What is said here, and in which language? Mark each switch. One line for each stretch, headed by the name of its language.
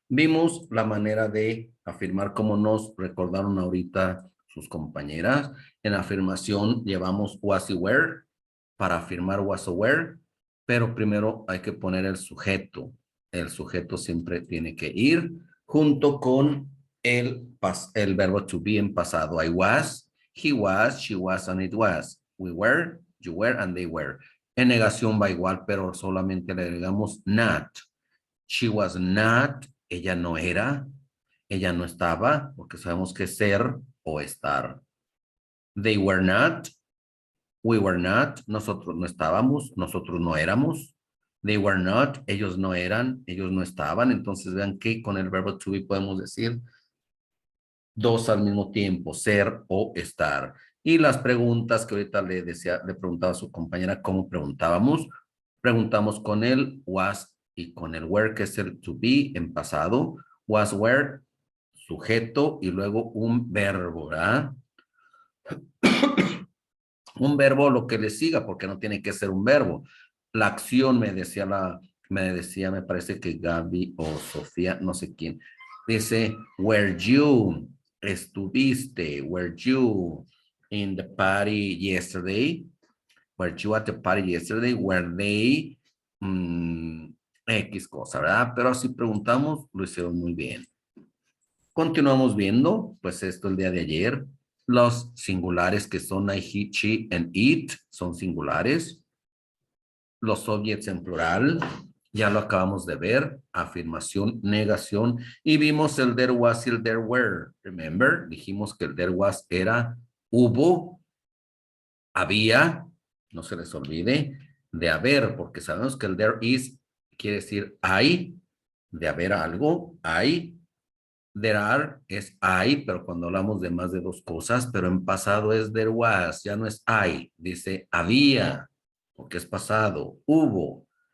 Spanish: Vimos la manera de afirmar como nos recordaron ahorita sus compañeras. En afirmación llevamos was y were para afirmar was o were, pero primero hay que poner el sujeto. El sujeto siempre tiene que ir junto con el verbo to be en pasado.
English: I was, he was, she was, and it was. We were, you were, and they were.
Spanish: En negación va igual, pero solamente le agregamos not. She was not, ella no era, ella no estaba, porque sabemos que ser o estar.
English: They were not, we were not,
Spanish: nosotros no estábamos, nosotros no éramos. They were not, ellos no eran, ellos no estaban. Entonces vean que con el verbo to be podemos decir dos al mismo tiempo, ser o estar. Y las preguntas que ahorita le preguntaba a su compañera cómo preguntábamos. Preguntamos con el was y con el were, que es el to be en pasado. Was, were, sujeto y luego un verbo, ¿verdad? Un verbo lo que le siga, porque no tiene que ser un verbo. La acción me decía, me parece que Gaby o Sofía, no sé quién, dice, were you, estuviste,
English: were you in the party yesterday? Were you at the party yesterday? Were they X
Spanish: cosa, ¿verdad? Pero si preguntamos, lo hicieron muy bien. Continuamos viendo, pues esto el día de ayer. Los singulares que son I, he, she, and it son singulares. Los subjects en plural, ya lo acabamos de ver. Afirmación, negación. Y vimos el there was y el there were. Remember, dijimos que el there was era hubo, había, no se les olvide, de haber, porque sabemos que el there is quiere decir hay, de haber algo, hay. There are es hay, pero cuando hablamos de más de dos cosas, pero en pasado es there was, ya no es hay, dice había, porque es pasado, hubo.